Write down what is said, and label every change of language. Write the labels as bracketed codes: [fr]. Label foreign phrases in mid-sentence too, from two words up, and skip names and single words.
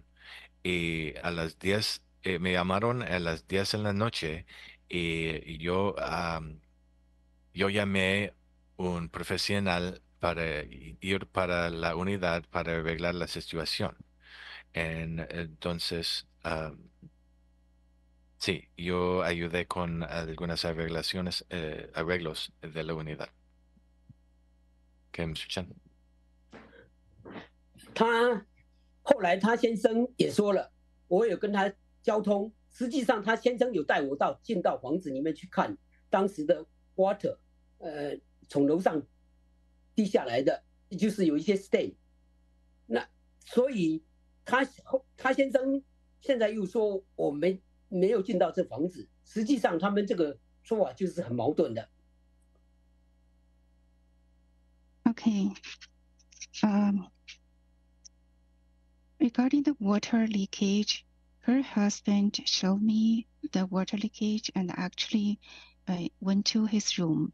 [es] Y a las 10, me llamaron a las 10 de la noche y yo llamé un profesional para ir para la unidad para arreglar la situación. Entonces, sí, yo ayudé con algunas arreglos de la unidad. ¿Qué, Mr. Chen? [zh] 后来他先生也说了，我有跟他交通，实际上他先生有带我进到房子里面去看当时的 water， 从楼上滴下来的，就是有一些 stain。那所以他先生现在又说我没有进到这房子，实际上他们这个说法就是很矛盾的。 [en] Okay. Regarding the water leakage, her husband showed me the water leakage and actually went to his room.